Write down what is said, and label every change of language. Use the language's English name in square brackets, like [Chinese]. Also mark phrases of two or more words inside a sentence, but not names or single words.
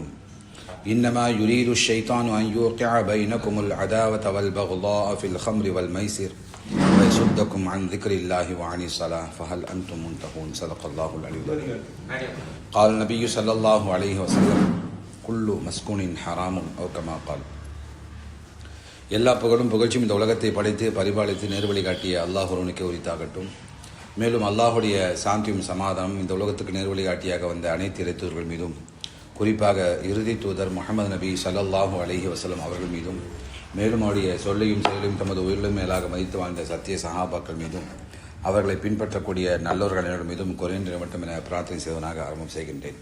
[Arabic] إنما يريد الشيطان أن يوقع بينكم العداوة والبغضاء في الخمر والميسر ويصدكم عن ذكر الله وعن الصلاة فهل أنتم منتهون. صدق الله العلي العظيم. قال النبي صلى الله عليه وسلم: كل مسكون حرام أو كما قال. [Tamil] எல்லா புகழும் புகழ்ச்சியும் இந்த உலகத்தை படைத்து பரிபாலித்து நேர்வழி காட்டிய அல்லாஹ் ஒருவனுக்கே உரித்தாகட்டும். மேலும் அல்லாஹுடைய சாந்தியும் சமாதானம் இந்த உலகத்துக்கு நேர்வழி காட்டியாக வந்த அனைத்து இறைத்தூர்கள் மீதும், குறிப்பாக இறுதி தூதர் முஹம்மது நபி [Arabic] صلى الله عليه وسلم [Tamil] அவர்கள் மீதும், மேலும் அவருடைய சொல்லையும் செயலையும் தமது உயிரிலும் மேலாக மதித்து வாழ்ந்த சத்திய சஹாபாக்கள் மீதும், அவர்களை பின்பற்றக்கூடிய நல்லோர்கள் மீதும் குறைந்த மட்டும் என பிரார்த்தனை செய்வதனாக ஆரம்பம் செய்கின்றேன்.